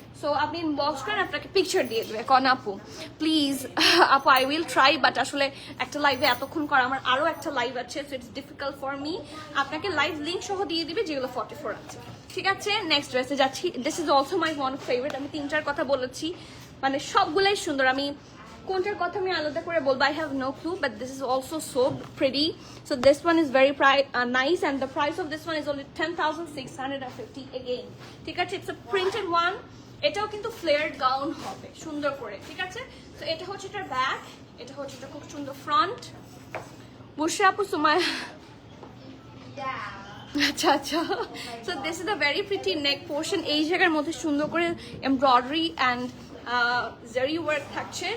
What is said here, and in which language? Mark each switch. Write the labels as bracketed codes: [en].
[bn] So আপনি inbox করেন, আপনাকে পিকচার দিয়ে দেবে। কন আপু প্লিজ, আপু [en] I will try, [bn] বাট আসলে একটা লাইভে এতক্ষণ করা, আমার আরও একটা লাইভ আছে, [en] So it's difficult for me. [bn] আপনাকে লাইভ লিঙ্ক সহ দিয়ে দিবে যেগুলো 44 আছে। ঠিক আছে, নেক্সট ড্রেসে যাচ্ছি। [en] This is also my one favourite. [bn] আমি 3টার কথা বলেছি, মানে সবগুলাই সুন্দর। আমি কোনটার কথা আমি আলাদা করে বলবো, [en] I have no clue, but this is also so pretty. So this one is very nice, and the price of this one is only 10,650 again. [bn] ঠিক আছে, [en] it's a printed one. [bn] এটাও কিন্তু ফ্লেয়ার্ড গাউন হবে সুন্দর করে। ঠিক আছে, তো এটা হচ্ছে এটার ব্যাক, এটা হচ্ছে এটা খুব সুন্দর ফ্রন্ট। বুশরা আপু, সুমায়া, আচ্ছা আচ্ছা। [en] So this is the very pretty neck portion. [bn] এই জায়গার মধ্যে সুন্দর করে এমব্রয়ডারি অ্যান্ড জারি ওয়ার্ক থাকছে।